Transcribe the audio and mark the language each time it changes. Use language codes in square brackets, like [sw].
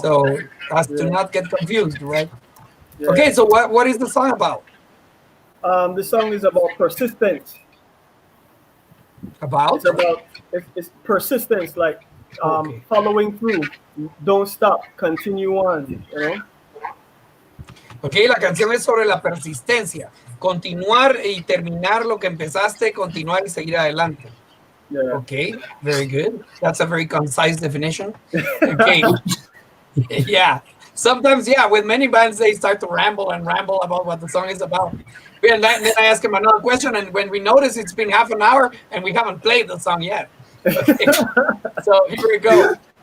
[en] So as to not get confused, right? Yeah. Okay, so what is the song about? The song is about persistence. About? It's persistence, like following through. Don't stop, continue on, you know? [es] Okay, la canción es sobre la persistencia. Continuar y terminar lo que empezaste, continuar y seguir adelante. [en] Yeah. Okay, very good. That's a very concise definition. Okay. Yeah. Sometimes, with many bands, they start to ramble about what the song is about. And then I ask him another question, and when we notice it's been half an hour and we haven't played the song yet. Okay. So here we go.